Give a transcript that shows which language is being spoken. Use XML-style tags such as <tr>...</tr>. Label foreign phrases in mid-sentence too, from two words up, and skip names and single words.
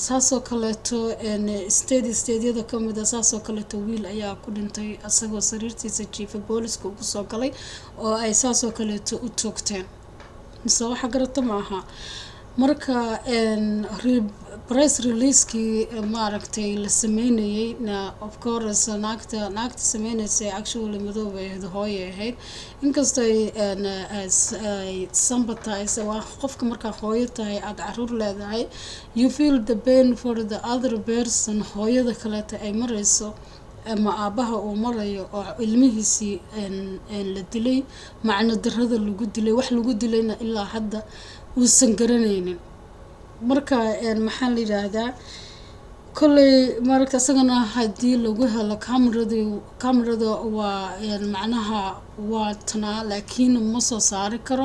<so>saasoo kaleeto stadiyada ka mid ah saasoo kaleeto wiil ayaa ku dhintay asagoo sariirtiisa jiifa booliska ugu soo galay oo ay saasoo kaleeto u toogteen, mise waxa garata ma aha. marka press release-kii maaragtay la sameynayay</so> <en>of course</en> <so>naagta sameynaysay actually madoobe ahayd, hooye ahayd, inkastoo ay sympathize. waa qofka markaa hooyo tahay aad caruur leedahay,</so> <en>you feel the pain for the other person.</en> <so>hooyada kaleeta ay marayso ama aabaha uu marayo oo ilmihiisii la dilay, macno darrada lagu dilay, wax lagu dilayna ilaa hadda uusan garanaynin. marka maxaa la yiraahdaa kolley marka asagana haddii lagu helo kaamirada waa macnaha waa tanaa, laakiin ma soo saari karo.</so>